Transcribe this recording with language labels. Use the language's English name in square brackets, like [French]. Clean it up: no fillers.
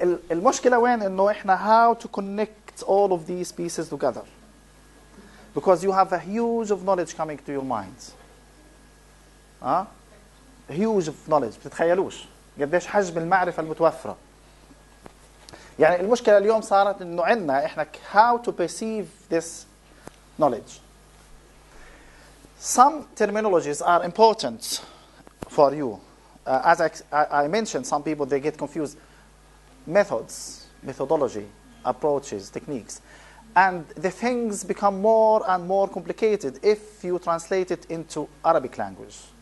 [Arabic] المشكلة وين إنه إحنا [English] how to connect all of these pieces together. Because you have a huge of knowledge coming to your minds. Huge of knowledge. [Arabic] بتتخيلوش قديش حجم المعرفة المتوفرة. يعني المشكلة اليوم صارت إنه عندنا إحنا [English] how to perceive this knowledge. Some terminologies are important for you. As I mentioned, some people, they get confused. Methods, methodology, approaches, techniques. And the things become more and more complicated if you translate it into Arabic language.